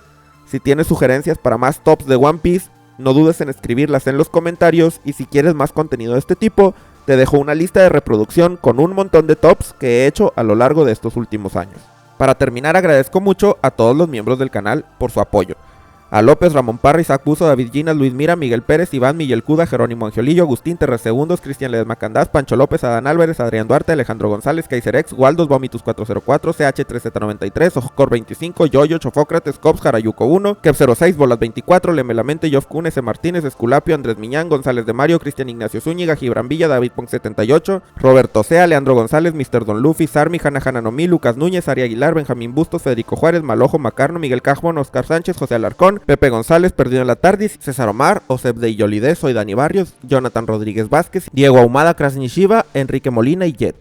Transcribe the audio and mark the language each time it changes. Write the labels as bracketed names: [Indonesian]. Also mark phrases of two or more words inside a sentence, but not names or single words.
[Spanish] Si tienes sugerencias para más tops de One Piece, no dudes en escribirlas en los comentarios, y si quieres más contenido de este tipo, te dejo una lista de reproducción con un montón de tops que he hecho a lo largo de estos últimos años. Para terminar, agradezco mucho a todos los miembros del canal por su apoyo. A López, Ramón Parra, Isaac Buzo, David Ginas, Luis Mira, Miguel Pérez, Iván, Miguel Cuda, Jerónimo Angiolillo, Agustín Terres Segundos, Cristian Ledesma Candás, Pancho López, Adán Álvarez, Adrián Duarte, Alejandro González, Kaiserex, Waldos, Vomitus 404, CH3Z93, Ojocor 25, Yoyo, Chofócrates, Cops, Jarayuco 1, Kep 06, Bolas 24, Lemelamente, Yof Kun, S. Martínez, Esculapio, Andrés Miñán, González de Mario, Cristian Ignacio Zúñiga, Gibran Villa, David Pong 78, Roberto Sea, Leandro González, Mr. Don Luffy, Sarmi, Hanna Hananomí, Lucas Núñez, Ari Aguilar, Benjamín Bustos, Federico Juárez, Malojo, Macarno, Miguel Cajón, Oscar Sánchez, José Alarcón, Pepe González, Perdido en la Tardis, César Omar, Osep de Yolide, Soy Dani Barrios, Jonathan Rodríguez Vázquez, Diego Ahumada, Krasny Shiva, Enrique Molina y Jet.